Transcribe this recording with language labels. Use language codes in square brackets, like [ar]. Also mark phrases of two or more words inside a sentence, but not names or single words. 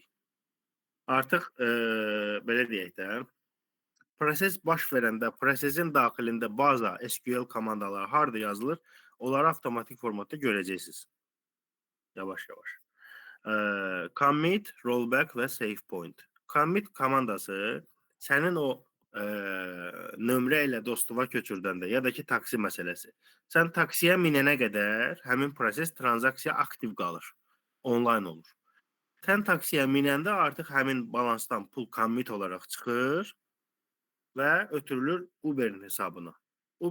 [az] Artıq, belə deyək də, proses baş verəndə, prosesin daxilində baza, SQL komandaları harada yazılır, onları avtomatik formatda görəcəksiniz. Yavaş-yavaş. Commit, rollback və save point. Commit komandası sənin o nömrə ilə dostova köçürdəndə ya da ki, taksi məsələsi. Sən taksiyə minənə qədər həmin proses transaksiya aktiv qalır, online olur. Sən taksiyə minəndə artıq həmin balansdan pul commit olaraq çıxır və ötürülür Uber'in hesabına.